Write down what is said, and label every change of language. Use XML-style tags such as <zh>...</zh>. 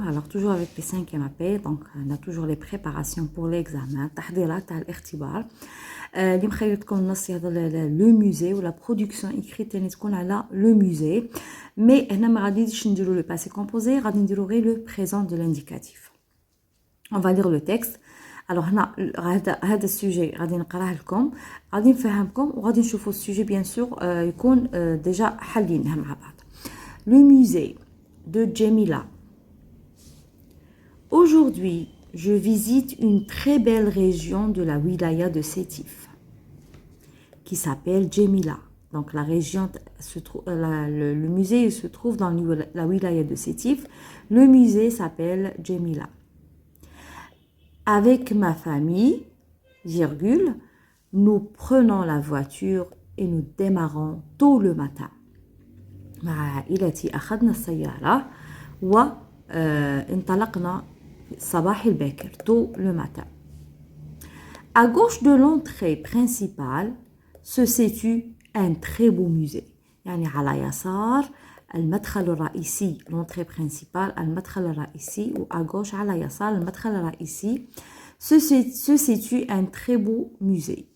<fr>Alors, toujours avec les 5e AP, donc on a toujours les préparations pour l'examen.</fr> <ar>تحضيرات تاع الاختبار. اللي مخيرتكم النص هذا لو</ar> <fr>musée ou la production écrite</fr> <ar>اللي تكون على</ar> <fr>le musée. Mais</fr> <ar>هنا ما غاديش نديرو</ar> <fr>le passé composé,</fr> <ar>غادي نديرو غير</ar> <fr>le présent de l'indicatif. On va lire le texte.</fr> <ar>Alors هنا هذا السوجي غادي نقراه لكم، غادي نفهمكم وغادي نشوفوا السوجي بيان سور يكون ديجا حلينه مع بعض.</ar> <fr>Le musée de Djemila. Aujourd'hui, je visite une très belle région de la wilaya de Sétif qui s'appelle Djemila. Donc la région se trouve, le musée se trouve dans la wilaya de Sétif. Le musée s'appelle Djemila. Avec ma famille, virgule, nous prenons la voiture et nous démarrons tôt le matin.</fr> <ar>مع عائلتي أخذنا السيارة وانطلقنا صباح الباكر</ar> <fr>tôt le matin. À gauche de l'entrée principale se situe un très beau musée.</fr> <ar>يعني على يسار المدخل الرئيسي</ar> <fr>l'entrée principale</fr> <ar>المدخل الرئيسي و</ar> <fr>à gauche</fr> <ar>على يسار المدخل الرئيسي</ar> <fr>se situe un très beau musée.</fr>